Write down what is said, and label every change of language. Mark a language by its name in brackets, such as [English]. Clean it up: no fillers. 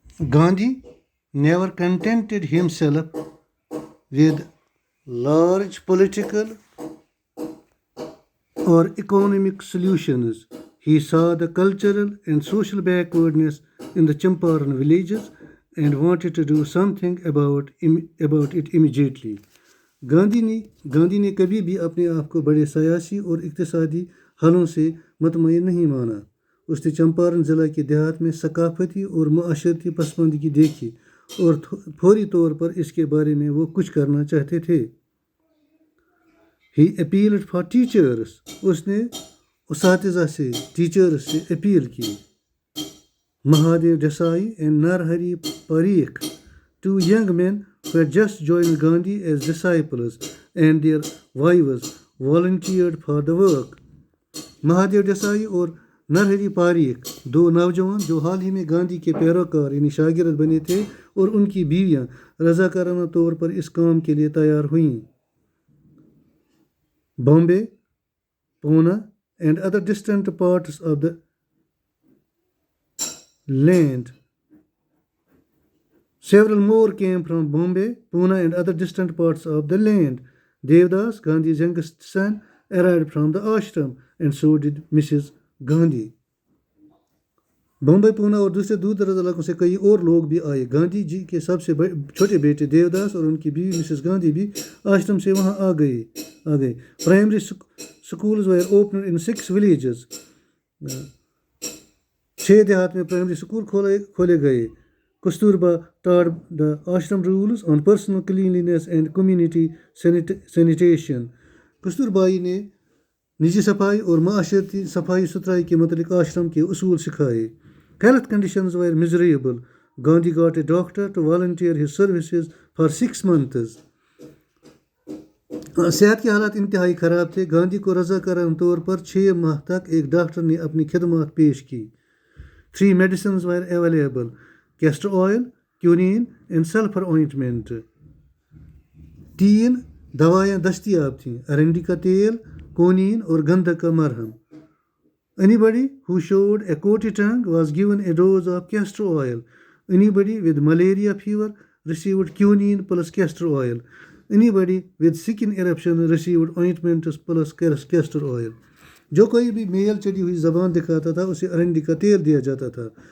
[English] Gandhi never contented himself with large political or economic solutions. He saw the cultural and social backwardness in the Champaran villages and wanted to do something about it immediately. [Urdu] Gandhi نے کبھی بھی اپنے آپ کو بڑے سیاسی اور اقتصادی حلوں سے مطمئن نہیں مانا. اس نے چمپارن ضلع کے دیہات میں ثقافتی اور معاشرتی پسماندگی دیکھی اور فوری طور پر اس کے بارے میں وہ کچھ کرنا چاہتے تھے. [English] He appealed for teachers. [Urdu] اس نے اساتذہ سے ٹیچرز سے اپیل کی. [English] Mahadeo Desai and Narhari Parikh, two young men who had just joined Gandhi as disciples, and their wives volunteered for the work. [Urdu] Mahadev Desai اور نرہری پاریک دو نوجوان جو حال ہی میں گاندھی کے پیروکار یعنی شاگرد بنے تھے اور ان کی بیویاں رضاکارانہ طور پر اس کام کے لیے تیار ہوئیں. [English] Bombay, Pune and other distant parts of the land. Several more came from Bombay, Pune and other distant parts of the land. Devdas, Gandhi's youngest son, arrived from the ashram, and so did Mrs. Gandhi. [Urdu] Bombay پونا اور دوسرے دور دراز علاقوں سے کئی اور لوگ بھی آئے. گاندھی جی کے سب سے چھوٹے بیٹے دیوداس اور ان کی بیوی مسز گاندھی بھی آشرم سے وہاں آ گئے. [English] Primary schools were opened in 6 villages. [Urdu] 6 دیہات میں پرائمری سکول کھولے گئے. [English] Kasturba taught the ashram rules on personal cleanliness and community sanitation. [Urdu] کستوربائی نے نجی صفائی اور معاشرتی صفائی ستھرائی کے متعلق آشرم کے اصول سکھائے. [English] Health conditions were miserable. Gandhi got a doctor to volunteer his services for 6 months. [Urdu] صحت کے حالات انتہائی خراب تھے. گاندھی کو رضاکارانہ طور پر 6 ماہ تک ایک ڈاکٹر نے اپنی خدمات پیش کی. [English] 3 medicines were available: castor oil, quinine and sulfur ointment. [Urdu] 3 دوائیاں دستیاب تھیں: ارنڈی کا تیل، کونین اور گندھک کا مرہم. [English] Anybody who showed a coaty tongue was given a dose of castor oil. Anybody with malaria fever received quinine plus castor oil. Anybody with skin eruption received ointments plus castor oil. [Urdu] جو کوئی بھی میل چڑھی ہوئی زبان دکھاتا تھا اسے ارنڈی کا تیل دیا جاتا تھا.